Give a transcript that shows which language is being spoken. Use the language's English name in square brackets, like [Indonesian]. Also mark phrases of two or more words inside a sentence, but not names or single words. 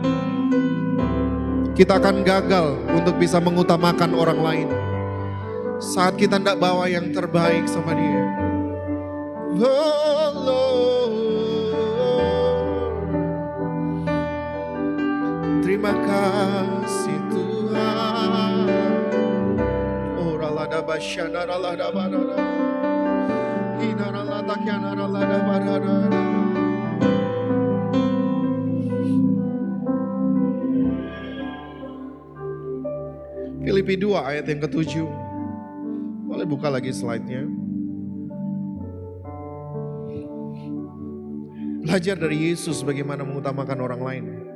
[Indonesian] Kita akan gagal untuk bisa mengutamakan orang lain saat kita tidak bawa yang terbaik sama dia. [English] Oh Lord, [Indonesian] terima kasih Tuhan. Oh ralada basyana ralada barada, hina ralada kyana ralada barada. Filipi 2 ayat yang ke-7. Boleh buka lagi slide-nya. Belajar dari Yesus bagaimana mengutamakan orang lain.